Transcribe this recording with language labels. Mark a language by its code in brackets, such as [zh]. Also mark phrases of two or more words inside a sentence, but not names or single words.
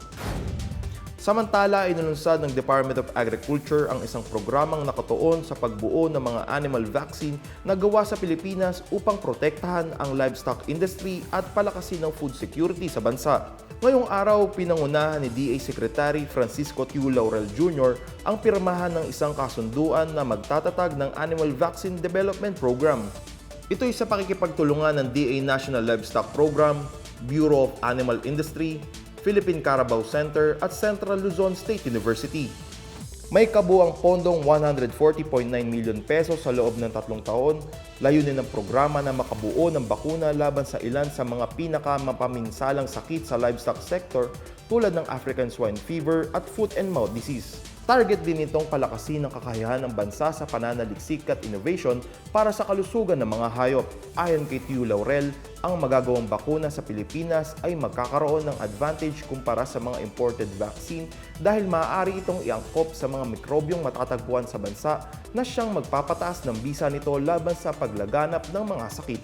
[tl] Samantala, inununsad ng Department of Agriculture ang isang programang nakatuon sa pagbuo ng mga [en] animal vaccine [tl] na gawa sa Pilipinas upang protektahan ang [en] livestock industry [tl] at palakasin ang [en] food security [tl] sa bansa. Ngayong araw, pinangunahan ni DA Secretary Francisco Tiu Laurel Jr. ang pirmahan ng isang kasunduan na magtatatag ng Animal Vaccine Development Program. Ito'y sa pakikipagtulungan ng DA National Livestock Program, Bureau of Animal Industry, Philippine Carabao Center at Central Luzon State University. May kabuang pondong 140.9 million pesos sa loob ng 3 taon, layunin ng programa na makabuo ng bakuna laban sa ilan sa mga pinakamapaminsalang sakit sa [en] livestock sector [tl] tulad ng [en] African swine fever [tl] at [en] foot and mouth disease. [tl] Target din itong palakasin ang kakayahan ng bansa sa pananaliksik at innovation para sa kalusugan ng mga hayop. Ayon kay Tiu Laurel, ang magagawang bakuna sa Pilipinas ay magkakaroon ng advantage kumpara sa mga [en] imported vaccine [tl] dahil maaari itong iangkop sa mga mikrobyong matatagpuan sa bansa na siyang magpapataas ng bisa nito laban sa paglaganap ng mga sakit.